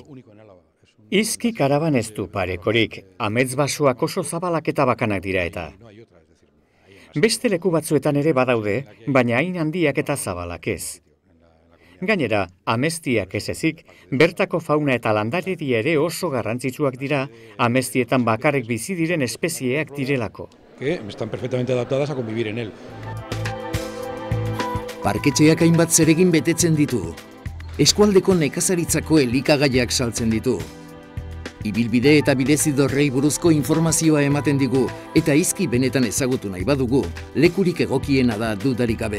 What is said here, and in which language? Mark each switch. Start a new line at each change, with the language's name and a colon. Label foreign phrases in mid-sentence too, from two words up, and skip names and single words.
Basque: Izkik Araban ez du parekorik, amets basoak oso zabalak eta bakanak dira eta. Beste leku batzuetan ere badaude, baina hain handiak eta zabalak ez. Gainera, ameztiak ez ezik, bertako fauna eta landaredia ere oso garrantzitsuak dira, ameztietan bakarrik bizi diren espezieak direlako.
Spanish: que están perfectamente adaptadas a convivir en él.
Basque: Parketxeak hainbat zeregin betetzen ditu. Eskualdeko nekazaritzako elikagaiak saltzen ditu. Ibilbide eta bidezidorrei buruzko informazioa ematen digu, eta Izki benetan ezagutu nahi badugu, lekurik egokiena da dudarik gabe.